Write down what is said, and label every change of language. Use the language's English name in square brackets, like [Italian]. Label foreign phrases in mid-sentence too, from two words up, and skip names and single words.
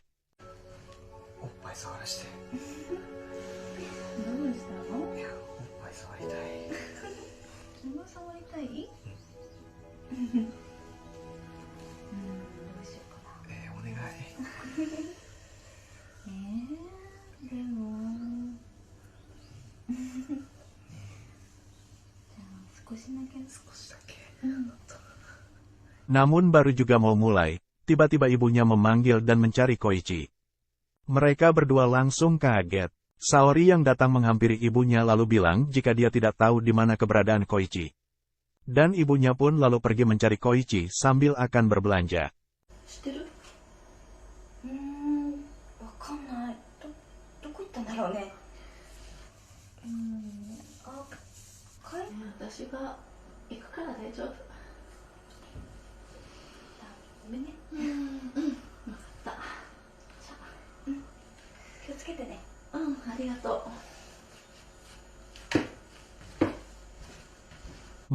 [Japanese] おっぱい触らして。どうしたの？おっぱい触りたい。そんな触りたい？どうしようかな。お願い。でもじゃあ少しだけ。 [Indonesian] Namun baru juga mau mulai, tiba-tiba ibunya memanggil dan mencari Koichi. Mereka berdua langsung kaget. Saori yang datang menghampiri ibunya lalu bilang jika dia tidak tahu di mana keberadaan Koichi. Dan ibunya pun lalu pergi mencari Koichi sambil akan berbelanja. [Japanese] 知ってる？わかんない。どこ行ったんだろうね。私が行くから大丈夫。ごめんね。分かった。じゃあ、気をつけてね。ありがとう。